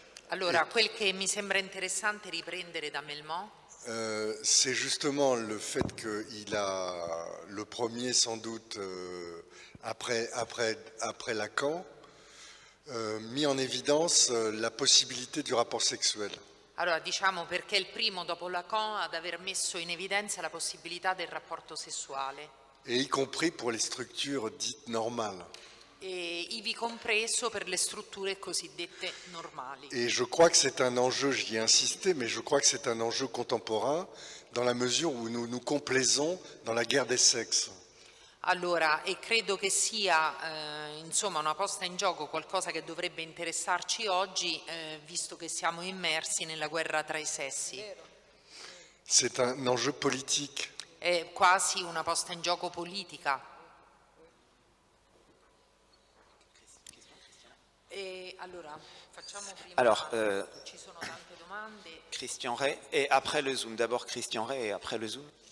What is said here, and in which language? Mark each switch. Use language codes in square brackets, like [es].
[it] Allora, quel che mi sembra interessante riprendere da Melman [fr] c'est justement le fait qu'il a, le premier sans doute après Lacan, mis en évidence la possibilité du rapport sexuel. [it] Allora, diciamo perché è il primo dopo Lacan ad aver messo in evidenza la possibilità del rapporto sessuale, [fr] Et y compris pour les structures dites normales. [it] e ivi compreso per le strutture cosiddette normali. [fr] Et je crois que c'est un enjeu, j'y ai insisté, mais je crois que c'est un enjeu contemporain dans la mesure où nous nous complaisons dans la guerre des sexes. [it] Allora, e credo che sia insomma una posta in gioco, qualcosa che dovrebbe interessarci oggi, visto che siamo immersi nella guerra tra i sessi. [fr] C'est un enjeu politique. [it] È quasi una posta in gioco politica. E allora, facciamo prima, [fr] Alors, [it] ci sono tante domande. [fr] Christian Ray, et après le Zoom. D'abord Christian Ray et après le Zoom.